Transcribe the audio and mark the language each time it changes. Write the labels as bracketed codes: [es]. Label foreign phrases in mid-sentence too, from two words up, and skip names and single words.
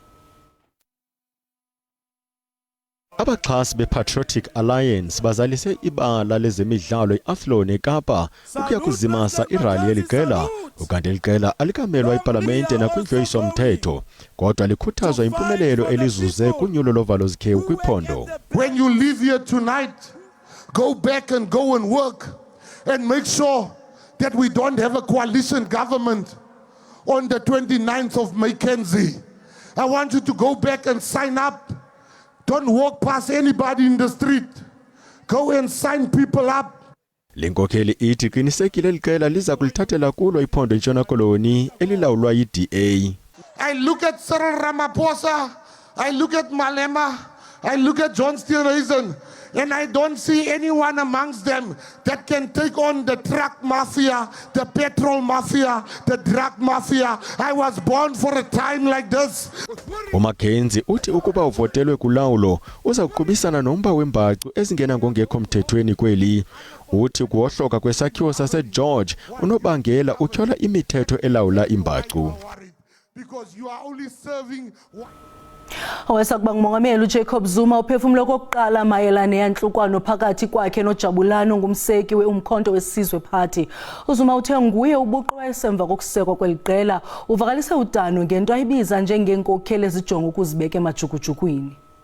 [xh] Abaxhasi be-Patriotic Alliance bazalise ibala lezemidlalo i-Athlone eKapa ukuya kuzimasa irali yeliqela ukanti eliqela alikamelwa ipalamente nakwindlu mthetho kodwa likhuthazwa impumelelo elizuze kunyulo lovalo zikhewu kwiphondo. [en] When you leave here tonight, go back and go and work and make sure that we don't have a coalition government on the 29th of Mackenzie. I want you to go back and sign up. Don't walk past anybody in the street. Go and sign people up. [xh] Lenkokheli ithi qinisekile liqela liza kulithathela kulo iphondo eNtshona Koloni elilawulwa yi-DA. [en] I look at Cyril Ramaphosa, I look at Malema, I look at John Steenhuisen, and I don't see anyone amongst them that can take on the truck mafia, the petrol mafia, the drug mafia. I was born for a time like this. [xh] uMcKenzie uthi ukuba uvotelwe kulawulo uza kuqhubisana nomba wembacu ezingena ngongekho mthethweni kweli. Uthi kuwohloka kwesakhiwo saseGeorge unobangela utyhola imithetho elawula imbacu. [en] Because you are only serving [xh] Owesakuba ngumongameli uJacob Zuma uphefumule kokuqala mayelana neyanhlukwano phakathi kwakhe noJabulani ngumseki weUmkhonto weSizwe Party. uZuma uthe nguye ubuqu wayesemva kokusekwa kweliqela uvakalise udano ngento ayibiza njengenkokheli ezijonga ukuzibeka emajukujukwini.